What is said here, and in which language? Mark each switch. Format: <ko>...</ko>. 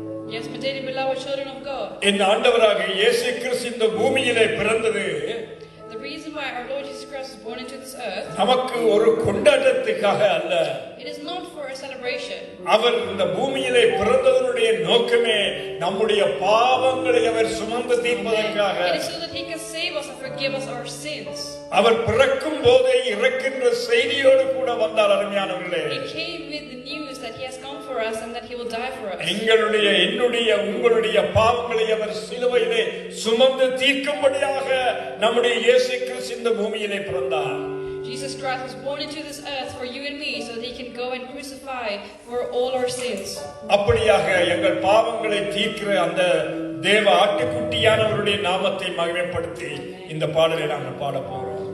<en>Yes, my dearly beloved children of God.</en> <ta>இந்த ஆண்டவராக இயேசு கிறிஸ்து இந்த பூமியிலே பிறந்தது</ta> <en>The reason why our Lord Jesus Christ was born into this earth,</en> <ta>நமக்கு ஒரு கொண்டாட்டத்துக்காக அல்ல.</ta> <en>it is not for a celebration.</en> <ta>அவர் இந்த பூமியிலே பிறந்ததனுடைய நோக்கமே நம்முடைய பாவங்களை அவர் சுமந்து தீர்ப்பதற்காக.</ta> <en>It is so that He can save us and forgive us our sins.</en> <ta>அவர் பிறக்கும் போதே இறக்கின்ற செய்தியோடு கூட வந்தார். அருமையானவர்களே,</ta> <en>He came with the news that He has come for us and that He will die for us.</en> <ta>எங்களுடைய என்னுடைய உங்களுடைய பாவங்களை அவர் சிலுவையிலே சுமந்து தீர்க்கும்படியாக நம்முடைய இயேசு கிறிஸ்து இந்த பூமியிலே பிறந்தார்.</ta> <en>Jesus Christ was born into this earth for you and me so that He can go and crucify for all our sins.</en> <ta>அப்படியாக எங்கள் பாவங்களை தீர்க்கிற அந்த தேவ ஆட்டுக்குட்டியானவருடைய நாமத்தை மகிமைப்படுத்தி இந்த பாடலை நாங்கள் பாட போகிறோம்.</ta>